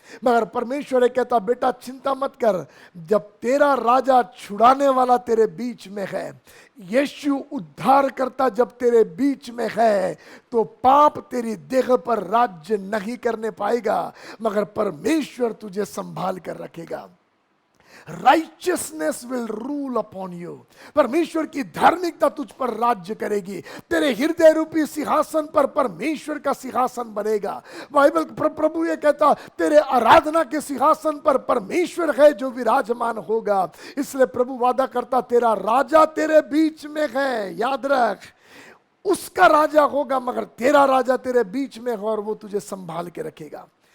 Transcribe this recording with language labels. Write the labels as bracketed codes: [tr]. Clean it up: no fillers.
[hi] मगर परमेश्वर कहता, बेटा चिंता मत कर, जब तेरा राजा छुड़ाने वाला तेरे बीच में है, यीशु उद्धार करता जब तेरे बीच में है, तो पाप तेरी देह पर राज्य नहीं करने पाएगा, मगर परमेश्वर तुझे संभाल कर रखेगा। [en] Righteousness will rule upon you. [hi] परमेश्वर की धार्मिकता तुझ पर राज्य करेगी। तेरे हृदय रूपी सिंहासन पर परमेश्वर का सिंहासन बनेगा। बाइबल प्रभु ये कहता, तेरे आराधना के सिंहासन पर परमेश्वर है जो विराजमान होगा। इसलिए प्रभु वादा करता, तेरा राजा तेरे बीच में है, याद रख, उसका राजा होगा मगर तेरा राजा तेरे बीच में है और वो तुझे संभाल के रखेगा।